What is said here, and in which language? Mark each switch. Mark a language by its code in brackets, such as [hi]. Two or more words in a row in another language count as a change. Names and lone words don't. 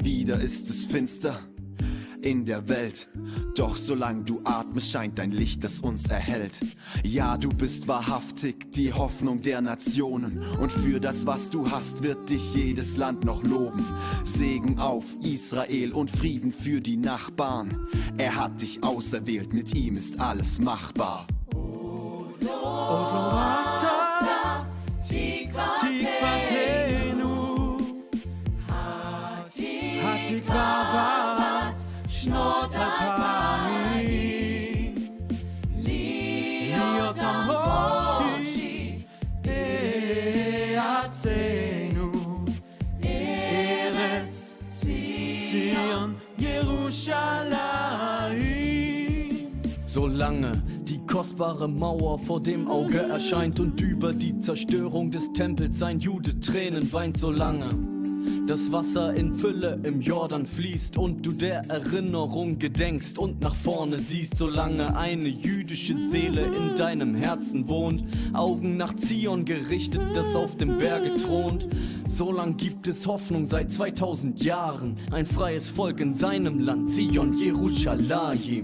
[de] Wieder ist es finster in der Welt, doch solange du atmest, scheint dein Licht, das uns erhält. Ja, du bist wahrhaftig die Hoffnung der Nationen und für das, was du hast, wird dich jedes Land noch loben. Segen auf Israel und Frieden für die Nachbarn. Er hat dich auserwählt, mit ihm ist alles machbar. [he] שנות אלפיים להיות עם חופשי בארצנו ארץ ציון Jerusalem. [de] Solange die kostbare Mauer vor dem Auge erscheint und über die Zerstörung des Tempels sein Jude Tränen weint, solange das Wasser in Fülle im Jordan fließt und du der Erinnerung gedenkst und nach vorne siehst, solange eine jüdische Seele in deinem Herzen wohnt, Augen nach Zion gerichtet, das auf dem Berge thront, solang gibt es Hoffnung seit 2000 Jahren, ein freies Volk in seinem Land, Zion, Jerusalem.